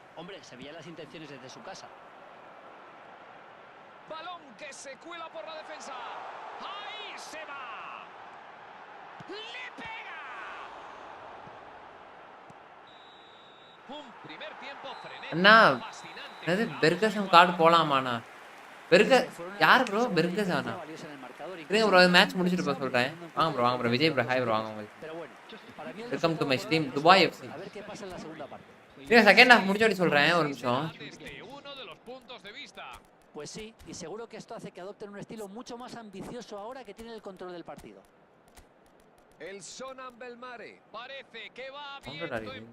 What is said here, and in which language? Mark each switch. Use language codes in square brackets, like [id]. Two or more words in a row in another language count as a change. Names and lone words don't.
[es] Hombre, se veían las intenciones desde su casa. Balón que se cuela por la defensa. ¡Ahí se va! ¡Le pega! Un primer tiempo frenético, [ta] அண்ணா [es] fascinante. [ta] என்னது [es] Vamos a [ta] பெர்கசன் [es] igualar. [ta] கார்டு போலாமாண்ணா பெர்க [es] Fueron una [ta] யார் ப்ரோ [es] defensa [ta] பெர்கசானா [es] valiosa en el marcador, [ta] இருங்க [es] incluso [ta] ப்ரோ [es] más [ta] மேட்ச் முடிச்சிட்டு போக [es] impensable, [ta] சொல்றேன் [es] teniendo en [ta] வாங்க [es] cuenta [ta] ப்ரோ [es] el [ta] வாங்க ப்ரோ [es] contexto [ta] விஜய் [es] de [ta] ப்ரோ [es] los [en] hi bro [es] equipos. [ta] வாங்க உங்களுக்கு [es] Pero bueno, para mí el [en] welcome to [es] resultado [en] மை [es] por [en] ஸ்ட்ரீம் [es] ahora es [en] துபாய் [es] claro. [en] எஃப்சி [es] A ver qué pasa en la segunda parte. [ta] இருங்க [en] second half [ta] முடிச்சோடி சொல்றேன் ஒரு நிமிஷம் [es] Desde uno de los puntos de vista. Pues sí, y seguro que esto hace que adopten un estilo mucho más ambicioso ahora que tienen el control del partido. El Sonan Belmare. Parece que va Hombre, viento Darío.